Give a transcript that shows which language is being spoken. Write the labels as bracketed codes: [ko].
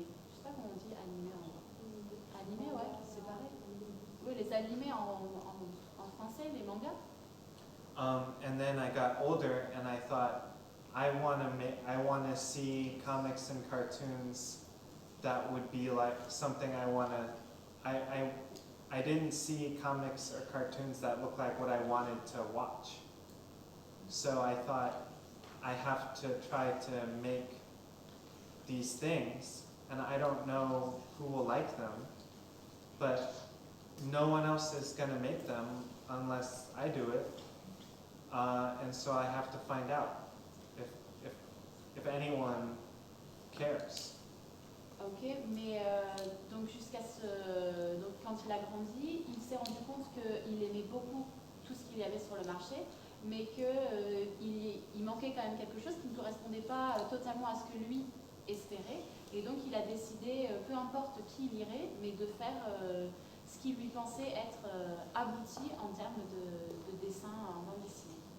[fr] Je sais pas comment on dit animé en... Animé, ouais, c'est pareil. Oui, les animés en français, les mangas. [en] And then I got older and I thought, I want to see comics and cartoons that would be like something I want to... I didn't see comics or cartoons that looked like what I wanted to watch. So I thought, I have to try to make these things, and I don't know who will like them, but no one else is going to make them unless I do it. And so I have to find out if anyone cares. [fr] Ok, mais donc donc quand il a grandi, il s'est rendu compte qu'il aimait beaucoup tout ce qu'il y avait sur le marché, mais qu'il manquait quand même quelque chose qui ne correspondait pas totalement à ce que lui espérait. Et donc il a décidé, peu importe qui lirait, mais de faire ce qui lui pensait être abouti en termes de dessin en bande dessinée.